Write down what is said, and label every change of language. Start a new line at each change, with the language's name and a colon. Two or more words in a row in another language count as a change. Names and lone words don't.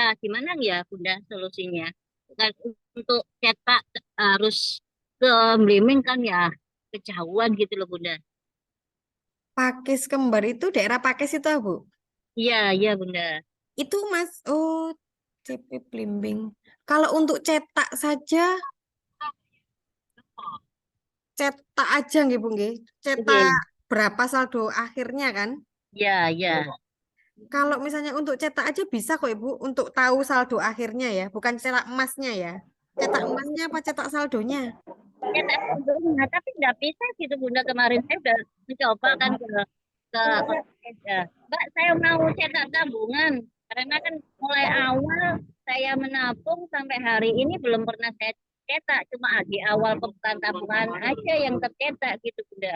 Indonesian: Gimana ya Bunda solusinya? Kan untuk cetak harus ke Blimbing kan ya kejauhan gitu loh Bunda. Pakis Kembar itu daerah Pakis itu, Bu. Iya, iya Bunda. Itu Mas, oh, CP Blimbing. Kalau untuk cetak saja, cetak aja nggih, Bu nggih. Cetak Oke. berapa saldo akhirnya kan? Iya, iya. Kalau misalnya untuk cetak aja bisa kok Ibu untuk tahu saldo akhirnya ya, bukan cetak emasnya ya. Cetak emasnya apa cetak saldonya? Cetak saldonya, tapi nggak bisa gitu Bunda. Kemarin saya udah mencoba kan ke Mbak, saya mau cetak tabungan karena kan mulai awal saya menabung sampai hari ini belum pernah saya cetak, cuma di awal pembukaan tabungan aja yang tercetak gitu Bunda.